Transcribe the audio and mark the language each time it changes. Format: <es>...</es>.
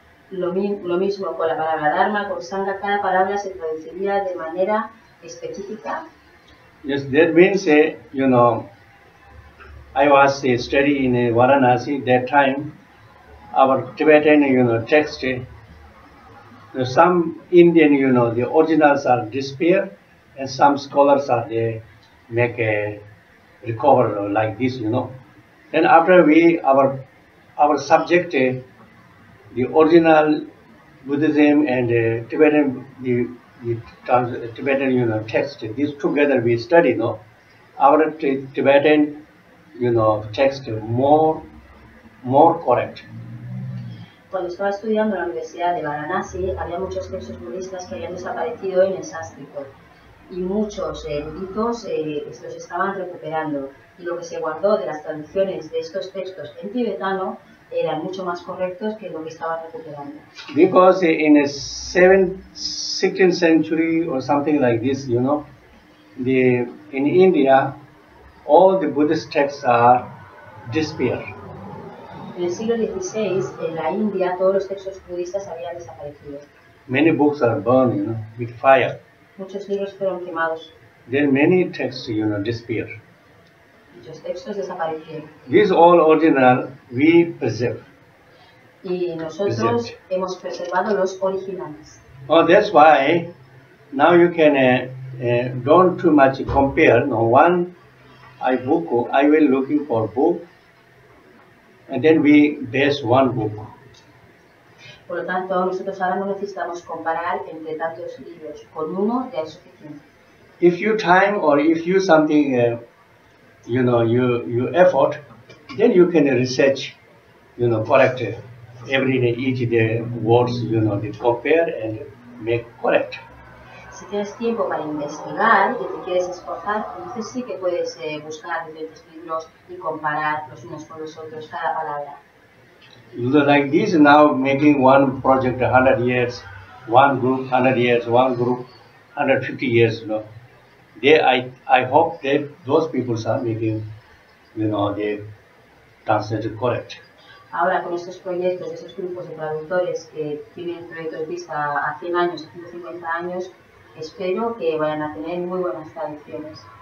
<es>Lo mismo con la palabra Dharma, con Sangha, cada palabra se traduciría de manera específica.</es> <en>Yes, that means, I was studying in Varanasi that time. Our Tibetan, text, some Indian, the originals are disappear, and some scholars are they make a recover like this, Then after our subject, the original Buddhism and Tibetan, the Tibetan, text, these together we study, Our Tibetan, text more correct.</en> <es>Cuando estaba estudiando en la Universidad de Varanasi, había muchos textos budistas que habían desaparecido en el sánscrito y muchos eruditos los estaban recuperando, y lo que se guardó de las traducciones de estos textos en tibetano eran mucho más correctos que lo que estaban recuperando.</es> <en>Because in the 16th century or something like this, in India, all the Buddhist texts are disappeared.</en> <es>En el siglo XVI, en la India, todos los textos budistas habían desaparecido.</es> <en>Many books are burned, with fire.</en> <es>Muchos libros fueron quemados.</es> <en>Then many texts, disappear.</en> <es>Muchos textos desaparecieron.</es> <en>These all original we preserve.</en> <es>Y nosotros hemos preservado los originales.</es> <en>Oh, that's why now you can don't too much compare. No, one I will looking for book, and then we base one book.</en> <es>Por lo tanto, nosotros ahora no necesitamos comparar entre tantos libros. Con uno ya es suficiente.</es> <en>If you time or if you something, you effort, then you can research, correct every day, each day words, they compare and make correct.</en> <es>Si tienes tiempo para investigar y te quieres esforzar, entonces sí que puedes buscar diferentes libros y comparar los unos con los otros cada palabra.</es> <en>Like this now making one project 100 years, one group 100 years, one group 150 years, I hope that those people are making, they translated correct.</en> <es>Ahora con estos proyectos, esos grupos de traductores que tienen proyectos de vista a 100 años, a 150 años, espero que vayan a tener muy buenas traducciones.</es>